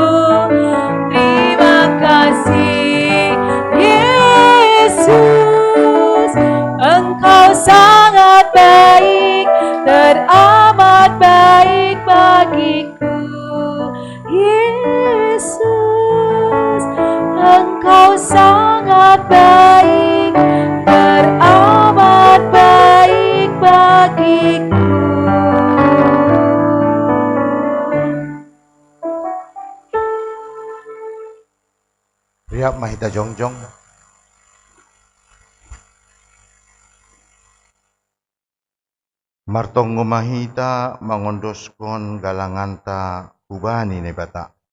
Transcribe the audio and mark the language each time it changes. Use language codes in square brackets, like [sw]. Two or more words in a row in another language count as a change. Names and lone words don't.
[id] Terima kasih Yesus, Engkau sangat baik, teramat baik bagiku. Yesus, Engkau sangat baik, teramat baik bagiku. [bts] Riap mahita jongjong. Martonggo mahita mangondoskon galanganta hubani nebata.